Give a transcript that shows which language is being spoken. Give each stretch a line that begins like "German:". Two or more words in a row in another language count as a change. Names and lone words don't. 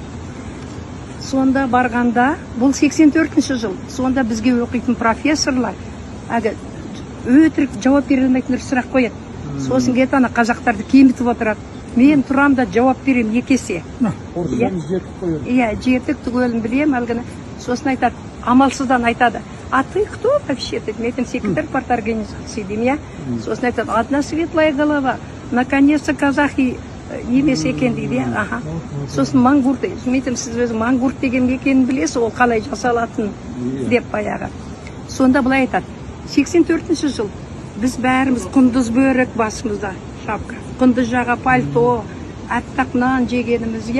Kazakh: Сонда барғанда, бұл 84-ші жыл, сонда бізге оқитын профессорлар өтірік жауап бере алмайтындар сұрақ қояды. Сосын кетіп ана қазақтарды кемітіп отырады. Мен тұрам да жауап берем екесе. Иә, жетік түгелін білем, әлгіні. Сосын айтады, амалсыздан айтады.
Russian: А ты кто вообще?
Kazakh: Мен айтам,
Russian: секретарь парторганизации
Kazakh: деймін, иә. Сосын айтады,
Russian: одна светлая голова, наконец-то казахи
Kazakh: емес екен дейді. Сосын мангурт, мен айтам, сіз өзі мангурт деген екенін білесіз, ол қалай жасалатын деп баяғы. Сонда былай айтады, 84-ші жыл, біз бәріміз құндыз бөрік басымызда, шапка, құндыз жаға пальто, аттақ нан жегенімізге.